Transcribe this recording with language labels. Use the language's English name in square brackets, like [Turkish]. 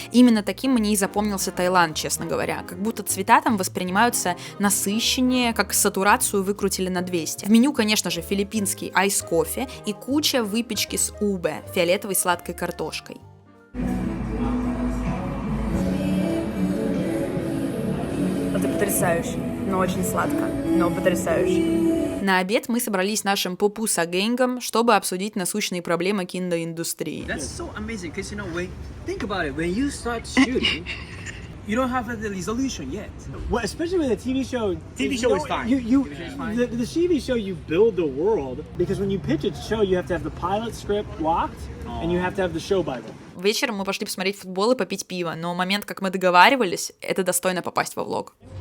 [Russian] Именно таким мне и запомнился Таиланд, честно говоря. Как будто цвета там воспринимаются насыщеннее, как сатурацию выкрутили на 200. В меню, конечно же, филиппинский айс-кофе и куча выпечки с Ube, фиолетовой сладкой картошкой. Это потрясающе, но очень сладко, но потрясающе. На обед мы собрались с нашим пупуса-гэнгом, чтобы обсудить насущные проблемы киноиндустрии. [English] That's so amazing, because you know, think about it, when you start shooting, you don't have the resolution yet. Well, especially with a TV show. TV show is fine. The TV show, you build the world, because when you pitch a show, you have to have the pilot script locked, and you have to have the show Bible. [Russian] Вечером мы пошли посмотреть футбол и попить пиво, но момент, как мы договаривались, это достойно попасть во влог.